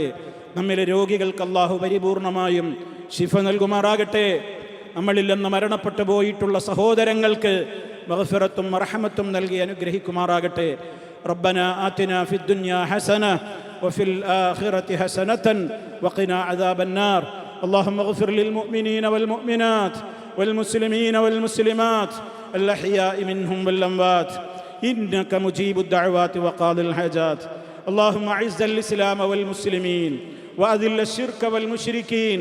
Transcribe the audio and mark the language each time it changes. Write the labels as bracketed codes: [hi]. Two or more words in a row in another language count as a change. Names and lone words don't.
[ml] നമ്മിലെ രോഗികൾക്ക് അള്ളാഹു പരിപൂർണമായും ശിഫ നൽകുമാറാകട്ടെ. നമ്മളിൽ നിന്ന് മരണപ്പെട്ടു പോയിട്ടുള്ള സഹോദരങ്ങൾക്ക് മഗ്ഫിറത്തും മർഹമത്തും നൽകി അനുഗ്രഹിക്കുമാറാകട്ടെ. [ar] ربنا آتنا في الدنيا حسنة وفي الآخرة حسنة وقنا عذاب النار. اللهم اغفر للمؤمنين والمؤمنات والمسلمين والمسلمات الأحياء منهم والأموات إنك مجيب الدعوات وقاضي الحاجات. اللهم أعز الإسلام والمسلمين وأذل الشرك والمشركين.